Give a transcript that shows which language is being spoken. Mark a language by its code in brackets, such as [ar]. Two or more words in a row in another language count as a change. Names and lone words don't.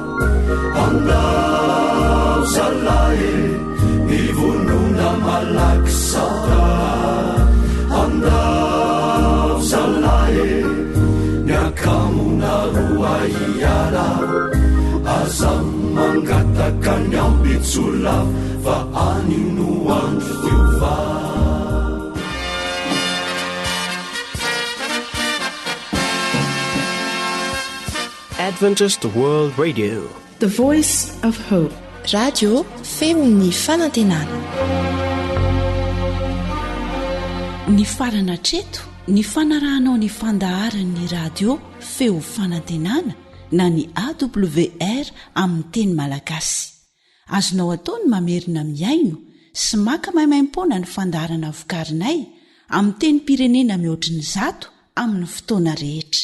[mg] Andao zalaye mivonona malaky sauda. Andao zalaye miakamona roa iala aza mangataka ny ambitsola fa any no andro fiova. [en] Adventist World Radio, the voice of hope. [mg] Radio feon'ny fanantenana. Ny farana treto ny fanarahanao ny fandaharan'ny radio feo fanantenana na ny AWR amin'ny teny malagasy. Azonao atao ny mamerina miaino sy maka maimaimpoana ny fandaharana vokarinay amin'ny teny pirenena mihoatriny 100 amin'ny fotoana rehetra.